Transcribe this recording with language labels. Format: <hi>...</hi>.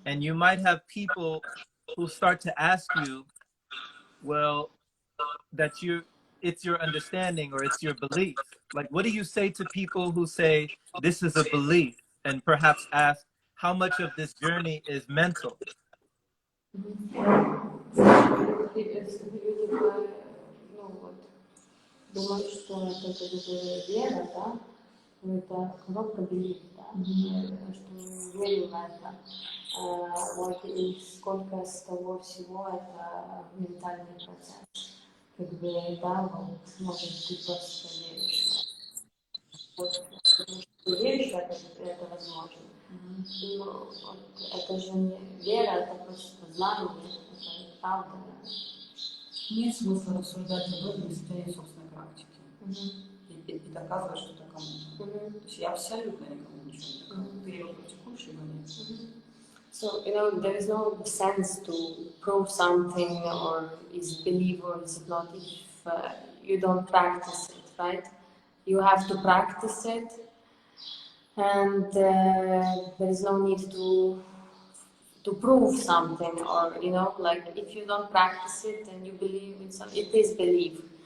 <en>and you might have people who start to ask you, well, that it's your understanding or it's your belief. Like, what do you say to people who say this is a belief and perhaps ask how much of this journey is mental?</en> <ru>Люди, ну, вот, думают, что это как бы вера, да, ну, это коробка belief, да, что мы верим в это. Вот, и сколько с того всего это ментальный процесс. Как бы, да, вот, может, ты просто веришь. Вот, ты веришь, что это возможно. Но вот, это же не вера, это просто знание, это правда. Да. Нет смысла рассуждать об этом, если у тебя нет собственной практики. И доказывать что-то кому-то. То есть я абсолютно никому ничего не доказываю. Ты ее практикуешь, либо нет.</ru> <en>So, there is no sense to prove something or is it belief or is it not if you don't practice it, right? You have to practice it and there is no need to prove something or, like if you don't practice it and you believe in something, it is belief.</en>